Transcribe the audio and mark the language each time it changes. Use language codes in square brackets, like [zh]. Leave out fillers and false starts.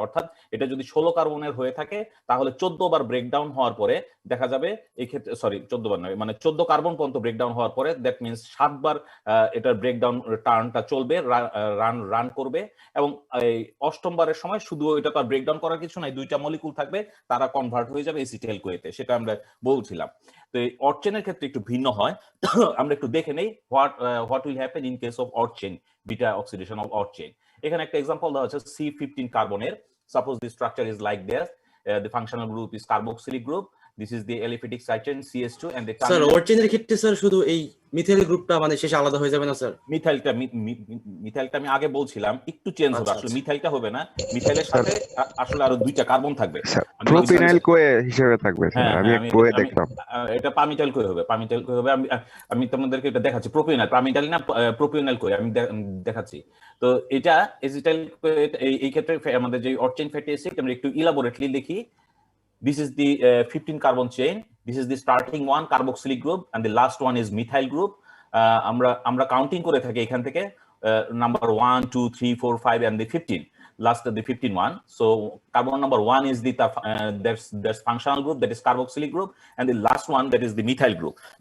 [bn] অর্থাৎ এটা যদি 16 কার্বনের হয়ে থাকে তাহলে 14 বার ব্রেকডাউন হওয়ার পরে দেখা যাবে, এই ক্ষেত্রে 14 বার নয়, মানে 14 কার্বন পর্যন্ত ব্রেকডাউন হওয়ার পরে [en] that means [bn] 7 বার এটার ব্রেকডাউন টার্নটা চলবে, রান করবে, এবং এই অষ্টম বারের সময় শুধু এটা তো আর ব্রেকডাউন করার কিছু নাই, দুইটা মলিকুল থাকবে, তারা কনভার্ট হয়ে যাবে এসিটাইল কোয়েতে, সেটা আমরা বলছিলাম। তো এই অড চেইনের ক্ষেত্রে একটু ভিন্ন হয়। আমরা একটু দেখে নেই [en] what will happen in case of odd chain, [bn] beta oxidation of odd chain. এখানে একটা एग्जांपल দেওয়া আছে C15 কার্বনের। [en] suppose the structure is like this, the functional group is carboxylic group, this is the aliphatic side chain CH2 and the [bn] sir odd চেইনের ক্ষেত্রে sir শুধু এই methyl গ্রুপটা মানে শেষে আলাদা হয়ে যাবে না স্যার? মিথাইলটা আমি আগে বলছিলাম একটু চেঞ্জ হবে, আসলে মিথাইলটা হবে না, মিথাইলের সাথে আসলে আরো দুইটা কার্বন থাকবে, প্রোপিনাইল কোয়ে হিসেবে থাকবে স্যার। আমি এক কোয়ে দেখলাম, এটা পামিটাইল কোয়ে হবে, পামিটাইল কোয়ে হবে। আমি তোমাদেরকে এটা দেখাচ্ছি, প্রোপিনাইল, পামিটাইল না প্রোপিনাইল কোয়ে আমি দেখাচ্ছি। তো এটা এসিটাইল কোয়ে, এই ক্ষেত্রে আমাদের যে অড চেইন ফ্যাটি অ্যাসিড আমরা একটু ইলাবোরেটলি লিখি। [en] This is the 15 carbon chain. This is the starting one carboxylic group and the last one is methyl group. [bn] আমরা কাউন্টিং করে থাকি এখান থেকে [en] number 1 2 3 4 5 and the 15, last of the 15 one. So carbon number 1 is the there's functional group, that is carboxylic group, and the last one, that is the methyl group.